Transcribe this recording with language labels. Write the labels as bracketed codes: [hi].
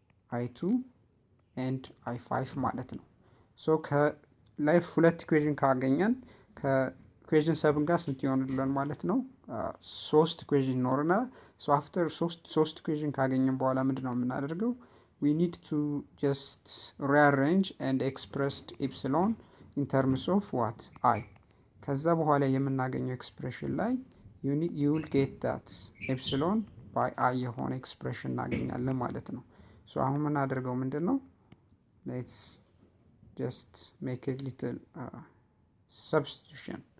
[am] i2 and i5 ማለት ነው። ሶ ከላይ ሁለት ኢኩዌሽን ካገኘን ከኢኩዌሽን 7 ጋር ስንት ይሆንልን ማለት ነው? 3 ኢኩዌሽን ይኖርናል። ሶ አፍተር 3 ኢኩዌሽን ካገኘን በኋላ ምንድነው የምናደርገው? [en] we need to just rearrange and express epsilon in terms of what? [am] I ከዛ በኋላ የምናገኘው ኤክስፕሬሽን ላይ [en] you will get that epsilon by I [am] የሆነ ኤክስፕሬሽን እናገኛለን ማለት ነው። ሶ አሁን የምናደርገው ምንድነው? [en] let's just make a little substitution.